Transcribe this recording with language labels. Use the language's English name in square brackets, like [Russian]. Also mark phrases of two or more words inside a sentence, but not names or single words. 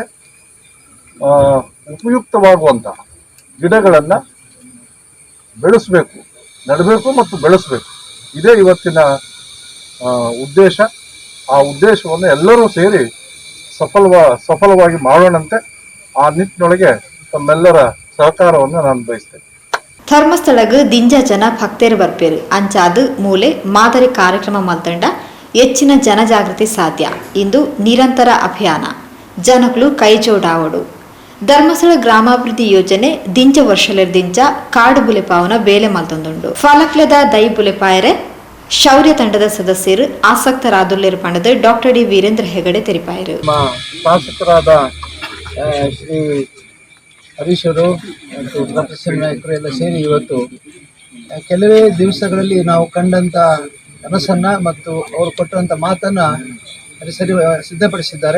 [Kannada] ಉಪಯುಕ್ತವಾಗುವಂತಹ ಗಿಡಗಳನ್ನು ಬೆಳೆಸಬೇಕು, ನೆಡಬೇಕು ಮತ್ತು ಬೆಳೆಸಬೇಕು. ಇದೇ ಇವತ್ತಿನ ಉದ್ದೇಶ. ಆ ಉದ್ದೇಶವನ್ನು ಎಲ್ಲರೂ ಸೇರಿ ಸಫಲವಾಗಿ ಮಾಡೋಣಂತೆ. ಆ ನಿಟ್ಟಿನೊಳಗೆ ತಮ್ಮೆಲ್ಲರ ಸಹಕಾರವನ್ನು ನಾನು ಬಯಸ್ತೇನೆ. [Tulu] ಧರ್ಮಸ್ಥಳಗ್ ದಿಂಜ ಜನ ಭಕ್ತರು ಬರ್ಪೇರು ಅಂಚಾದು ಮೂಲೆ ಮಾದರಿ ಕಾರ್ಯಕ್ರಮ ಮಲ್ತಂಡ ಹೆಚ್ಚಿನ ಜನಜಾಗೃತಿ ಸಾಧ್ಯ. ಇಂದು ನಿರಂತರ ಅಭಿಯಾನ, ಜನಗಳು ಕೈಜೋಡಾವಡು. ಧರ್ಮಸ್ಥಳ ಗ್ರಾಮಾಭಿವೃದ್ಧಿ ಯೋಜನೆ ದಿಂಜ ವರ್ಷಲೆರ್ದಿಂಚ ಕಾಡು ಬುಲೆಪಾವನ ಬೇಲೆ ಮಲ್ತೊಂದುಂಡು. ಫಲಕ್ಲೆದ ದೈ ಬುಲೆಪಾಯರೆ ಶೌರ್ಯ ತಂಡದ ಸದಸ್ಯರು ಆಸಕ್ತರಾದುಲ್ಲೇರು ಪಂಡದ ಡಾಕ್ಟರ್ ಡಿ ವೀರೇಂದ್ರ ಹೆಗಡೆ ತೆರಿಪಾಯರು. [Kannada] ಶಾಸಕರಾದ ಶ್ರೀ ಹರೀಶರು ಮತ್ತು ಪ್ರೊಫೆಸರ್ ನಾಯಕರು ಎಲ್ಲ ಸೇರಿ ಇವತ್ತು ಕೆಲವೇ ದಿವಸಗಳಲ್ಲಿ ನಾವು ಕಂಡಂಥ ಕನಸನ್ನು ಮತ್ತು ಅವರು ಕೊಟ್ಟಂಥ ಮಾತನ್ನು ಸಿದ್ಧಪಡಿಸಿದ್ದಾರೆ.